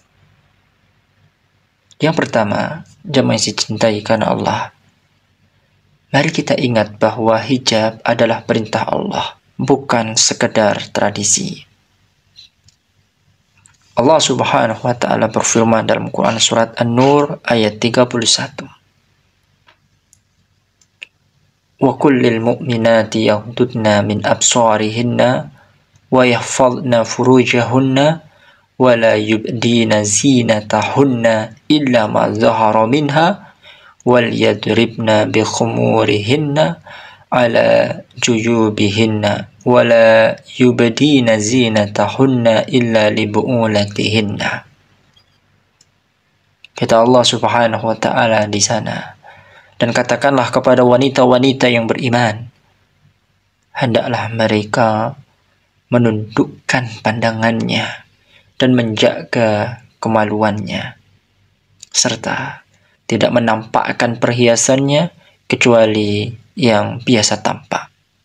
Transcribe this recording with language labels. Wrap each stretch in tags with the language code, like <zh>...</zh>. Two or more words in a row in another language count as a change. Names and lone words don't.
<id>Yang pertama, jemaah yang dicintai karena Allah, mari kita ingat bahwa hijab adalah perintah Allah, bukan sekedar tradisi. Allah</id> <ar>سبحانه وتعالى</ar> <id>berfirman dalam Quran surat An-Nur ayat 31.</id> <ar>وقل للمؤمنات يغضضن من أبصارهن ويحفظن فروجهن ولا يبدين زينتهن إلا ما ظهر منها وليضربن بخمرهن على جيوبهن ولا يبدين زينتهن إلا لبعولتهن.</ar> <id>Kata Allah</id> <ar>سبحانه وتعالى</ar> <id>di sana, dan katakanlah kepada wanita-wanita yang beriman, hendaklah mereka menundukkan pandangannya dan menjaga kemaluannya, serta tidak menampakkan perhiasannya kecuali yang biasa tampak.</id>